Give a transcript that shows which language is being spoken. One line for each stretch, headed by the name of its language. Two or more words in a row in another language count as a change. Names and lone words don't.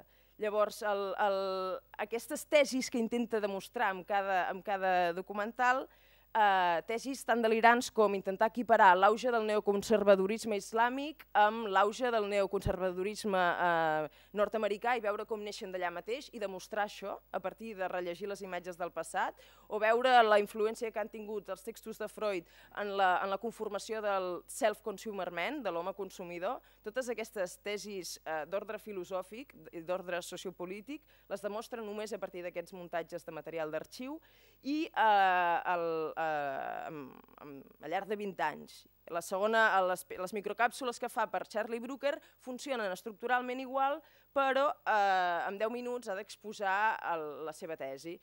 Catalan: Llavors, aquestes tesis que intenta demostrar amb cada documental, tesis tan delirants com intentar equiparar l'auge del neoconservadorisme islàmic amb l'auge del neoconservadorisme nord-americà i veure com neixen d'allà mateix i demostrar això a partir de rellegir les imatges del passat, o veure la influència que han tingut els textos de Freud en la conformació del
English: self-consumer man,
Catalan: de l'home consumidor. Totes aquestes tesis d'ordre filosòfic i d'ordre sociopolític les demostren només a partir d'aquests muntatges de material d'arxiu i al llarg de 20 anys. La segona, les microcàpsules que fa per Charlie Brooker funcionen estructuralment igual, però en 10 minuts ha d'exposar la seva tesi.